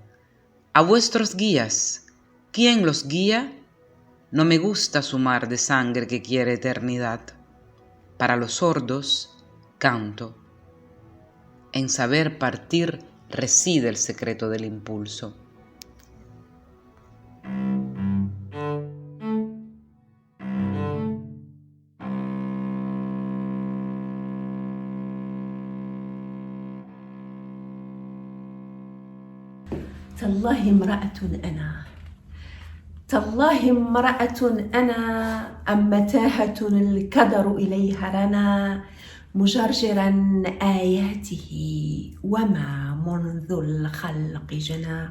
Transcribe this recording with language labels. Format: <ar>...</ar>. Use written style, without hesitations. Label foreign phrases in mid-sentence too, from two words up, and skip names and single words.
<es>A vuestros guías, ¿quién los guía? No me gusta su mar de sangre que quiere eternidad. Para los sordos, canto. En saber partir reside el secreto del impulso.</es> <ar>تالله امرأة أنا، تالله امرأة أنا، أم متاهة الكدر إليها رنا، مجرجرا آياته وما منذ الخلق جنى.</ar>